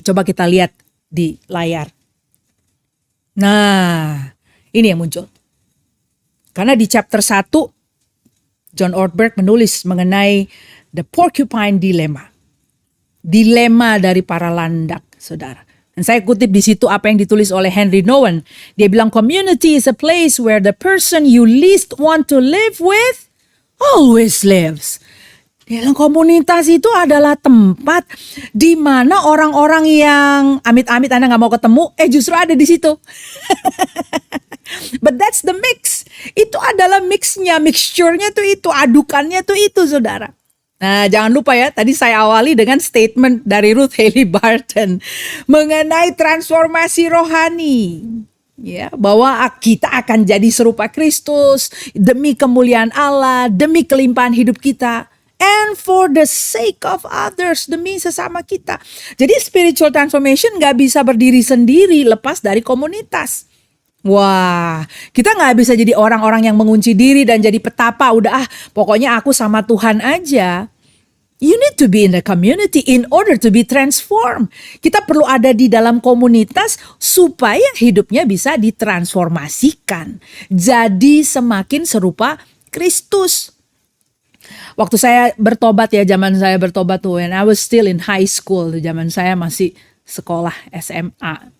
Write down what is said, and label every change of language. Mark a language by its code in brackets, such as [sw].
[id] Coba kita lihat di layar. Nah, ini yang muncul. Karena di chapter 1, John Ortberg menulis mengenai the porcupine dilemma. Dilema dari para landak, saudara. Dan saya kutip di situ apa yang ditulis oleh Henry Nouwen. Dia bilang, [en] community is a place where the person you least want to live with always lives. [id] Dia bilang komunitas itu adalah tempat di mana orang-orang yang amit-amit Anda gak mau ketemu, justru ada di situ. [en] But that's the mix. [id] Itu adalah mixnya, mixture-nya tuh itu, adukannya tuh itu, saudara. Nah, jangan lupa ya, tadi saya awali dengan statement dari Ruth Haley Barton mengenai transformasi rohani. Ya, bahwa kita akan jadi serupa Kristus demi kemuliaan Allah, demi kelimpahan hidup kita, [en] and for the sake of others, [id] demi sesama kita. Jadi spiritual transformation gak bisa berdiri sendiri lepas dari komunitas. Wah, kita gak bisa jadi orang-orang yang mengunci diri dan jadi petapa. Udah pokoknya aku sama Tuhan aja. [en] You need to be in the community in order to be transformed. [id] Kita perlu ada di dalam komunitas supaya hidupnya bisa ditransformasikan. Jadi semakin serupa Kristus. Waktu saya bertobat ya, zaman saya bertobat tuh, [en] when I was still in high school, [id] zaman saya masih sekolah SMA.